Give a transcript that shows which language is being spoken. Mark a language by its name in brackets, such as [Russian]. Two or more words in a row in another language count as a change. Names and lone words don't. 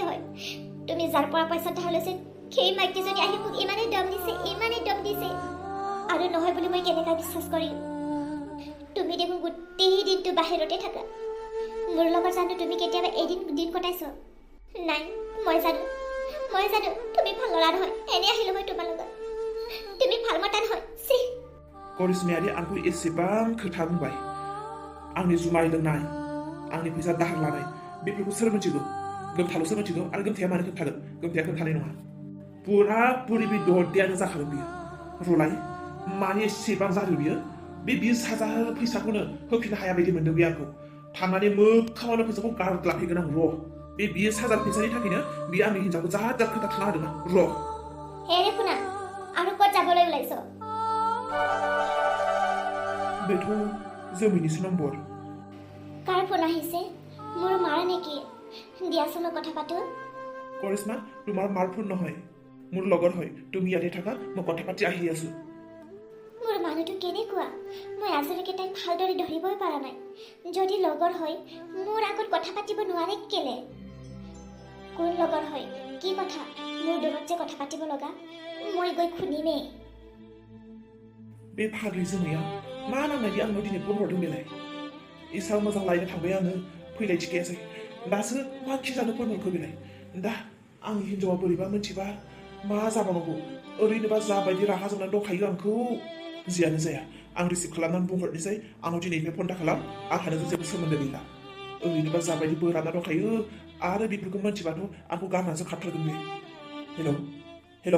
[Assamese] হয় তুমি যাৰ পৰা পইচা ধাৰ লৈছে সেই মাইকীজনী আহি মোক ইমানেই দম দিছে আৰু নহয় বুলি মই কেনেকৈ বিশ্বাস কৰিম তুমি দেখোন গোটেই দিনটো বাহিৰতে থাকা মোৰ লগত জানো তুমি কেতিয়াবা এদিন দিন কটাইছ নাই মই জানো তুমি ভাল ল'ৰা নহয় এনে আহিলো মই তোমাৰ লগত তুমি ভাল মতা নহয় [Bodo] करिश्मायारि आंखौ एसेबां खोथा बुंबाय आंनि जुमाय लोंनाय आंनि फैसा दाहार लानाय बेफोरखौ सोर मिथिगौ गोमथाल'सो मिथिगौ आरो गोमथाया मानो खोन्थागोन गोमथाया खोन्थानाय नङा पुरि बे दरदेयानो जाखागोन बियो रलाय मानि एसेबां जादों बियो बे 20,000 फैसाखौनो होफिननो हाया बायदि मोनदों बे आंखौ थांनानै मोखाङावनो फैसाखौ गारग्लाबहैगोन आं र' बे 20,000 फैसानि थाखायनो बियो आंनि हिन्जावखौ जाहार खोथा थुना होदों र' हेरे खुना आरो [Assamese] ক'ত যাবলৈ ওলাইছ [Bodo] बेथ' जोमैनिसो नम्बर [Assamese] কাৰ ফোন আহিছে মোৰ মাৰ নেকি দিয়াচোন কথা পাতো करिश्मा তোমাৰ মাৰ ফোন নহয় মোৰ লগৰ হয় তুমি ইয়াতে থাকা মই কথা পাতি আহি আছো মোৰ মানুহটো কেনেকুৱা মই আজিলৈকে তাইক ভালদৰে ধৰিবই পৰা নাই যদি লগৰ হয় মোৰ আগত কথা পাতিব নোৱাৰে কেলে কোন লগৰ হয় কি কথা মোৰ দূৰত যে কথা পাতিব লগা মই গৈ শুনিমেই [Bodo] बे फाग्लि जोमैया मा नांनायनि आंनाव दिनै फन हरदों बेलाय इसां मोजां लायनो थांबाय आङो फैलाय थिखायासै दासो मा खि जानो फन हरखो बेलाय दा आंनि हिन्जावा बोरैबा मिथिबा मा जाबावनांगौ ओरैनोबा जाबायदि राहा जोंनानै दंखायो आंखौ जियानो जाया आं रिसिभ खालामनानै बुंहरनोसै आंनाव दिनैनिफ्राय फन दाखालाम आंहानो जेबो सोमोन्दो गैला ओरैनोबा जाबायदि बोराबना दंखायो आरो बेफोरखौ मिथिबाथ' आंखौ गारनासो खारथारगोन बे हेलौ